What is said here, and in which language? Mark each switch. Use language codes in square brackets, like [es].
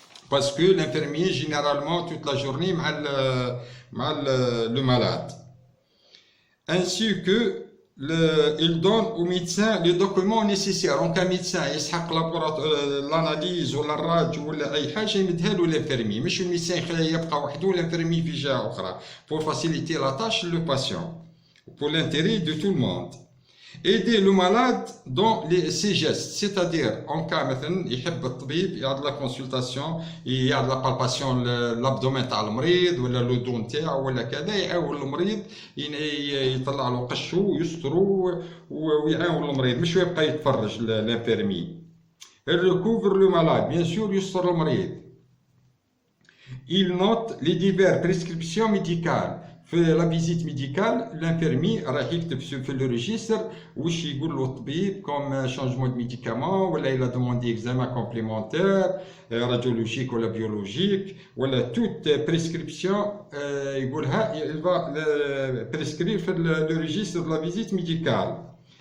[fr] Parce que l'infirmier généralement toute la journée le malade. Ainsi que il donne au médecin les documents nécessaires. En cas médecin [ar] يسحق [fr] l'analyse [ar] ولا الراج ولا أي حاجة يمدها له [fr] l'infirmier. [ar] مش الميدسان يبقى وحده [fr] l'infirmier [ar] في جهة أخرى. [fr] Pour faciliter la tâche le patient. Pour l'intérêt de tout le monde. aider le malade dans ses gestes, c'est-à-dire en cas [ar] مثلا يحب الطبيب يعد [fr] لا كونسلطاسيون [ar] يعد [fr] لا بالباسيون الابدومين [ar] تاع المريض ولا [fr] لو دون [ar] تاعو ولا كذا، يعاون المريض يطلع له قشو ويسترو ويعاون المريض مش يبقى يتفرج [fr] لانفيرمي. Il recouvre le malade, bien sûr [ar] يستر المريض. [fr] Il note les diverses prescriptions médicales. [ar] في [fr] لا فيزيت ميديكال [ar] الانفيرمي راه يكتب في [fr] لو ريجيستر [ar] واش يقول له الطبيب [fr] كوم شانجمون دو ميديكامون، [ar] ولا [fr] الا دوموندي اكزامان كومبليمونتير راديولوجيك [ar] ولا [fr] بيولوجيك [ar] ولا [fr] توت بريسكريبسيون [ar] يقولها [fr] يلفا بريسكرير [ar] في [fr] لو ريجيستر دو لا فيزيت ميديكال.